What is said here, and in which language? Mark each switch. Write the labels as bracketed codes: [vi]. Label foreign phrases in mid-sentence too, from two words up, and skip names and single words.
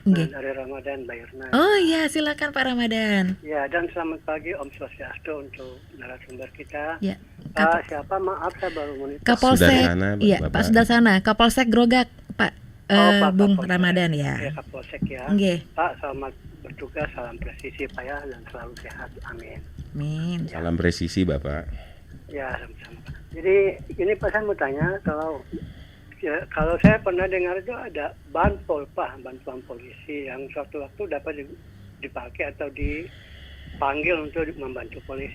[id] Nggih. Dari Ramadan, Mbak Irna. Oh iya, silakan Pak Ramadan. Ya, dan selamat pagi Om Swastiastu untuk narasumber kita. Ya. Siapa? Maaf, saya baru monitor. Kapolsek. Sudarsana, Iya, Bapak. Pak Sudarsana, Kapolsek Grogak, Pak. Pak Bung Kapolsek. Ramadan ya. Ya, Kapolsek ya. Nggih. Pak, selamat bertugas, salam presisi Pak ya, dan selalu sehat. Amin. Amin. Salam presisi Bapak. Ya, sama-sama. Jadi ini Pak, saya mau tanya, kalau saya pernah dengar itu ada banpol Pak, bantuan polisi yang suatu waktu dapat dipakai atau dipanggil untuk membantu polisi.